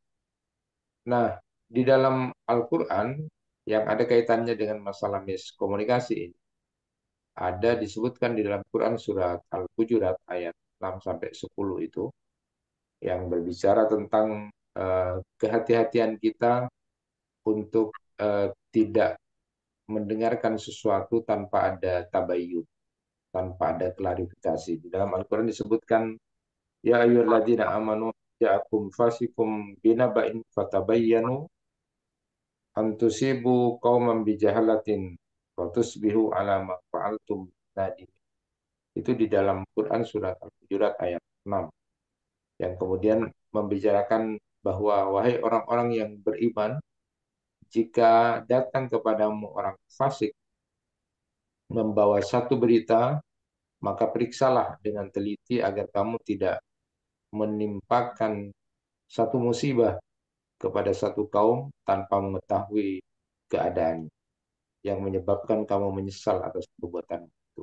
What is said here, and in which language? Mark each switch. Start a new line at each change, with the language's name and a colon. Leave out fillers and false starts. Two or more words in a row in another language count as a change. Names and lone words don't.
Indonesian: Nah, di dalam Al-Quran yang ada kaitannya dengan masalah miskomunikasi ini, ada disebutkan di dalam Quran surat Al-Hujurat ayat 6 sampai 10 itu yang berbicara tentang kehati-hatian kita untuk tidak mendengarkan sesuatu tanpa ada tabayyun, tanpa ada klarifikasi. Di dalam Al-Quran disebutkan,
Arabic: يا أيها الذين آمنوا جاءكم فاسق بنبإ فتبينوا أن تصيبوا قوما بجهالة فتصبحوا على ما فعلتم نادمين.
Indonesian: Itu di dalam Quran surat Al-Hujurat ayat 6 yang kemudian membicarakan bahwa wahai orang-orang yang beriman, jika datang kepadamu orang fasik membawa satu berita, maka periksalah dengan teliti agar kamu tidak menimpakan satu musibah kepada satu kaum tanpa mengetahui keadaan yang menyebabkan kamu menyesal atas perbuatan itu.